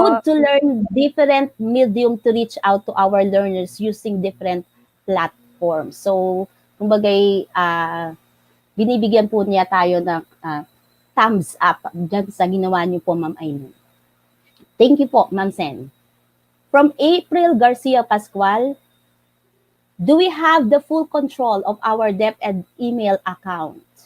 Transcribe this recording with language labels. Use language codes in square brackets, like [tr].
[en] good to learn different medium to reach out to our learners using different platforms. [tl] So, kumbagay, binibigyan po niya tayo ng thumbs up dyan sa ginawa niyo po, Ma'am Eileen. [en] Thank you po, Ma'am Sen. From April Garcia Pascual, do we have the full control of our DepEd email account?